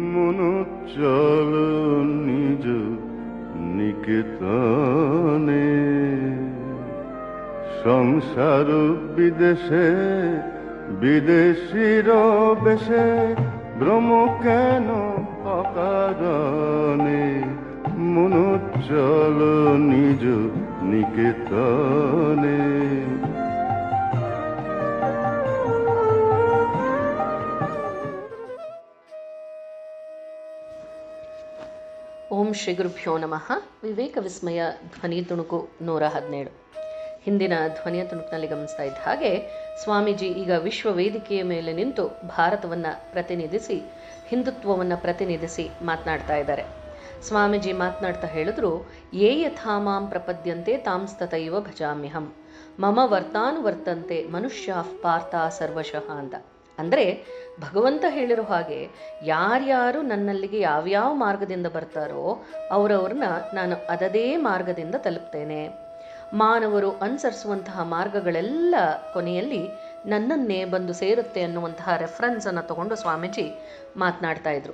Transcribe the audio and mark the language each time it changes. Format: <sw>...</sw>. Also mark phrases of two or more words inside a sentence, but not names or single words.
<bn>মনো চল নিজ নিকেতনে, সংসার বিদেশে বিদেশির বেশে, ভ্রম কেন অকারণে, মনো চল নিজ নিকেতনে।</bn> <sa>ಓಂ ಶ್ರೀ ಗುರುಭ್ಯೋ ನಮಃ.</sa> <kn>ವಿವೇಕ ವಿಸ್ಮಯ ಧ್ವನಿ ತುಣುಕು 117. ಹಿಂದಿನ ಧ್ವನಿಯ ತುಣುಕಿನಲ್ಲಿ ಗಮನಿಸ್ತಾ ಇದ್ದ ಹಾಗೆ ಸ್ವಾಮೀಜಿ ಈಗ ವಿಶ್ವ ವೇದಿಕೆಯ ಮೇಲೆ ನಿಂತು ಭಾರತವನ್ನು ಪ್ರತಿನಿಧಿಸಿ, ಹಿಂದುತ್ವವನ್ನು ಪ್ರತಿನಿಧಿಸಿ ಮಾತನಾಡ್ತಾ ಇದ್ದಾರೆ. ಸ್ವಾಮೀಜಿ ಮಾತನಾಡ್ತಾ ಹೇಳಿದ್ರು,</kn> <sa>ಯೇ ಯಥಾ ಮಾಂ ಪ್ರಪದ್ಯಂತೆ ತಾಂಸ್ತತೈವ ಭಜಾಮ್ಯಹಂ, ಮಮ ವರ್ತಂತೆ ಮನುಷ್ಯಾಃ ಪಾರ್ಥ ಸರ್ವಶಃ ಅಂತ.</sa> <kn>ಅಂದರೆ ಭಗವಂತ ಹೇಳಿರೋ ಹಾಗೆ ಯಾರ್ಯಾರು ನನ್ನಲ್ಲಿಗೆ ಯಾವ್ಯಾವ ಮಾರ್ಗದಿಂದ ಬರ್ತಾರೋ ಅವರವ್ರನ್ನ ನಾನು ಅದದೇ ಮಾರ್ಗದಿಂದ ತಲುಪ್ತೇನೆ. ಮಾನವರು ಅನುಸರಿಸುವಂತಹ ಮಾರ್ಗಗಳೆಲ್ಲ ಕೊನೆಯಲ್ಲಿ ನನ್ನನ್ನೇ ಬಂದು ಸೇರುತ್ತೆ ಅನ್ನುವಂತಹ ರೆಫರೆನ್ಸನ್ನು ತಗೊಂಡು ಸ್ವಾಮೀಜಿ ಮಾತನಾಡ್ತಾ ಇದ್ರು.</kn>